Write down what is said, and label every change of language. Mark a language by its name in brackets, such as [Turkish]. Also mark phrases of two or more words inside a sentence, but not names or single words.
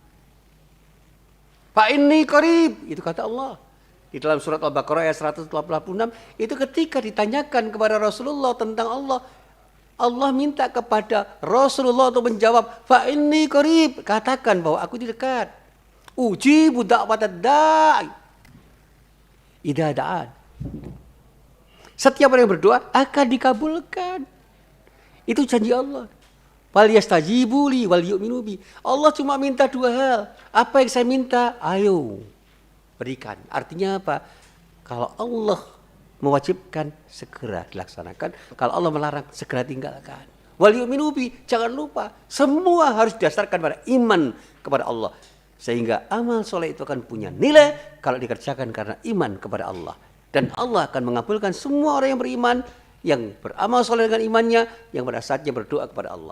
[Arabic] فإني قريب, [Indonesian] itu kata Allah. Di dalam surat Al-Baqarah ayat 186, itu ketika ditanyakan kepada Rasulullah tentang Allah, Allah minta kepada Rasulullah untuk menjawab, [Arabic] فإني قريب, [Indonesian] katakan bahwa aku di dekat. [Arabic] أجيب دعوة الداع إذا دعان. [Indonesian] Setiap orang yang berdoa akan dikabulkan. Itu janji Allah. [Arabic] وليستجيبوا لي وليؤمنوا بي. [Indonesian] Allah cuma minta dua hal. Apa yang saya minta? Ayo berikan. Artinya apa? Kalau Allah mewajibkan, segera dilaksanakan. Kalau Allah melarang, segera tinggalkan. [Arabic] وليؤمنوا بي, [Indonesian] jangan lupa, semua harus didasarkan pada iman kepada Allah. Sehingga amal soleh itu akan punya nilai kalau dikerjakan karena iman kepada Allah. Dan Allah akan mengabulkan semua orang yang beriman, yang beramal soleh dengan imannya, yang pada saatnya berdoa kepada Allah.